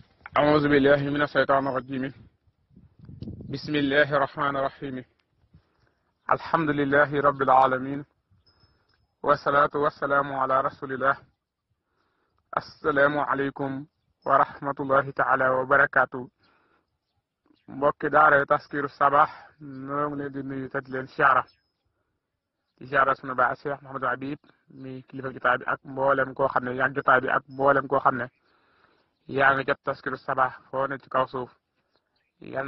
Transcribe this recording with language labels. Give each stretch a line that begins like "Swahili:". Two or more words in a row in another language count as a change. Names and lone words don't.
Arabic: أعوذ بالله من الشيطان الرجيم بسم الله الرحمن الرحيم الحمد لله رب العالمين والصلاة والسلام على رسول الله السلام عليكم ورحمة الله تعالى وبركاته
Wolof: mbokki daara Taskiru Sabah noo ngi leen di nuyu te di leen siyaara di siyaara sunu baay Cheikh Mouhamadou Habib mi kilifa jotaay bi ak mboolem koo xam ne yaa ngi jotaay bi ak mboolem koo xam ne yaa ngi jot Taskiru Sabah foo ne ci kaw suuf yal